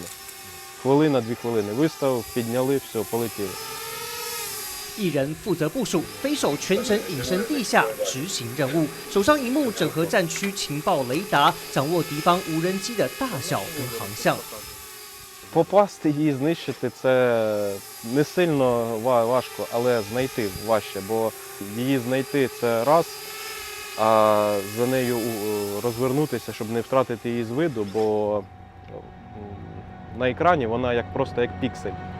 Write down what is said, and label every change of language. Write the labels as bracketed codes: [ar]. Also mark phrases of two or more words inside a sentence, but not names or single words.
[uk] Хвилина-2 хвилини. Виставив, підняли, все, полетіли. [zh] 一人负责部署，飞手全程隐身地下执行任务，手上荧幕整合战区情报雷达，掌握敌方无人机的大小跟航向。 [uk] Попасти її, знищити – це не сильно важко, але знайти важче, бо її знайти – це раз, а за нею розвернутися, щоб не втратити її з виду, бо на екрані, вона просто як піксель.